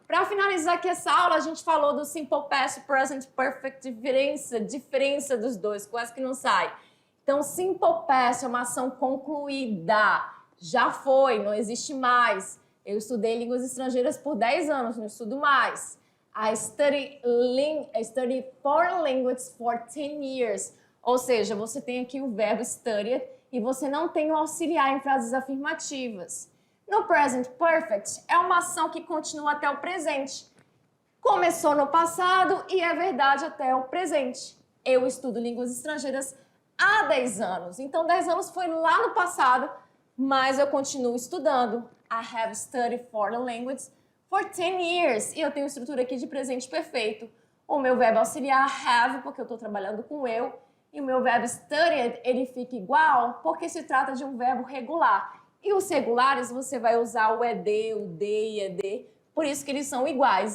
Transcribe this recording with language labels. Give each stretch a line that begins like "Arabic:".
Portuguese: Para finalizar aqui essa aula, a gente falou do simple past, present perfect, diferença dos dois, quase que não sai. Então, simple past é uma ação concluída. Já foi, não existe mais. Eu estudei línguas estrangeiras por 10 anos, não estudo mais.
English: I study foreign languages for 10 years.
Portuguese: Ou seja, você tem aqui o verbo study e você não tem o auxiliar em frases afirmativas. No present perfect, é uma ação que continua até o presente. Começou no passado e é verdade até o presente. Eu estudo línguas estrangeiras há 10 anos. Então, 10 anos foi lá no passado, mas eu continuo estudando.
English: I have studied foreign languages for 10 years.
Portuguese: E eu tenho estrutura aqui de presente perfeito. O meu verbo auxiliar have, porque eu estou trabalhando com eu. E o meu verbo studied, ele fica igual porque se trata de um verbo regular. E os regulares você vai usar o ED, o D e ED, por isso que eles são iguais.